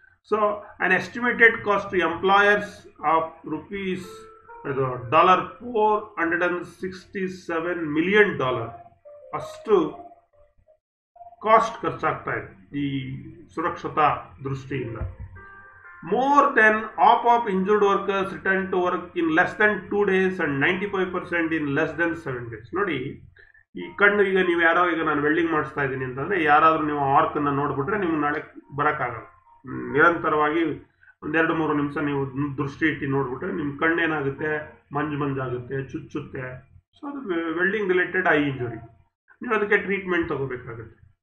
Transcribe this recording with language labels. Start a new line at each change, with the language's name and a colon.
English: so an estimated cost to employers of $467 million
Kannada: ಅಷ್ಟು cost ಖರ್ಚಾಗ್ತಾ ಇದೆ ಈ ಸುರಕ್ಷತಾ ದೃಷ್ಟಿಯಿಂದ.
English: More than half of injured workers return to work in less than 2 days and 95% in less than 7 days.
Kannada: ನೋಡಿ, ಈ ಕಣ್ಣು ಈಗ ನೀವು ಯಾರೋ ಈಗ ನಾನು ವೆಲ್ಡಿಂಗ್ ಮಾಡಿಸ್ತಾ ಇದ್ದೀನಿ ಅಂತಂದರೆ ಯಾರಾದರೂ ನೀವು ಆರ್ಕನ್ನು ನೋಡಿಬಿಟ್ರೆ ನಿಮ್ಗೆ ನಾಳೆ ಬರೋಕ್ಕಾಗಲ್ಲ. ನಿರಂತರವಾಗಿ 2-3 ನಿಮಿಷ ನೀವು ದೃಷ್ಟಿ ಇಟ್ಟು ನೋಡಿಬಿಟ್ರೆ ನಿಮ್ಮ ಕಣ್ಣೇನಾಗುತ್ತೆ, ಮಂಜಾಗುತ್ತೆ, ಚುಚ್ಚುತ್ತೆ. ಸೊ ಅದು ವೆಲ್ಡಿಂಗ್ ರಿಲೇಟೆಡ್ ಐ ಇಂಜುರಿ. ನೀವು ಅದಕ್ಕೆ ಟ್ರೀಟ್ಮೆಂಟ್ ತಗೋಬೇಕಾಗುತ್ತೆ.